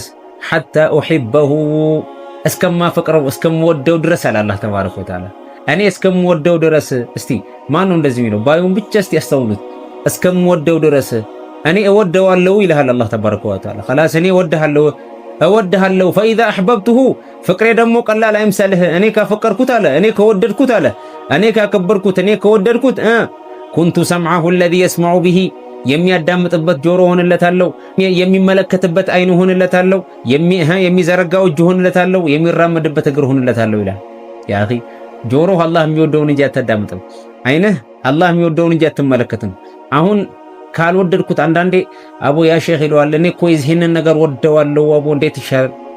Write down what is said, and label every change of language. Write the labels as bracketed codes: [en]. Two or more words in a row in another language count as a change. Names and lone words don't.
[ar] حتى أحبه [am] እስከማፈቅረው እስከምወደው ድረስ አለ አላህ [ar] تبارك وتعالى። [am] እኔ እስከምወደው ድረስ። እስቲ ማን ነው እንደዚህ የሚለው? ባዩን ብቻ እስቲ ያስተውሉት። እስከምወደው ድረስ እኔ እወደዋለሁ ይልሃል አላህ [ar] تبارك وتعالى። [am] خلاص እኔ እወድሃለሁ [ar] فاذا احببته [am] ፍቅሬ ደግሞ ቀላል አይምሰልህ። እኔ ካፈቀርኩት አለ እኔ ከወደድኩት አለ እኔ ካከበርኩት እኔ ከወደድኩት [ar] كنت سمعه الذي يسمع به [am] የሚያዳምጥበት ጆሮ ሆነለታለሁ፣ የሚመለከትበት አይኑ ሆነለታለሁ፣ የሚዘረጋው እጅ ሆነለታለሁ፣ የሚራመድበት እግር ሆነለታለሁ ይላል። [ar] يا أخي [am] ጆሮህ አላህ የሚወደውን እንጂ አታዳምጥም። አይንህ አላህ የሚወደውን እንጂ አትመለከትም። አሁን ካልወደድኩት አንዳንዴ አቦ [ar] يا شيخ [am] ይለዋል፣ እኔ እኮ ይህንን ነገር ወደዋለሁ አቦ እንዴት ይሻላል?